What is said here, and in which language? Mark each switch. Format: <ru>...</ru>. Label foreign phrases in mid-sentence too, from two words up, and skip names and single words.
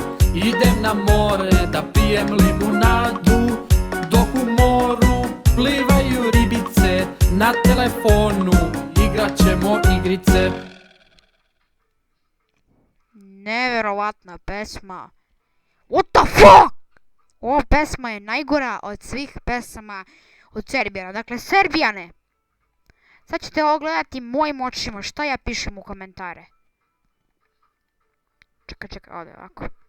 <sr>Idem na more da pijem limunadu. Dok u moru plivaju ribice, na telefonu igrat ćemo igrice. Neverovatna pesma.</sr> <en>What the fuck?</en> <sr>Ova pesma je najgora od svih pesama od Serbijana. Dakle, Serbijane, sad ćete ovo gledati mojim očima šta ja pišem u komentare. Čekaj, ovdje ovako.</sr>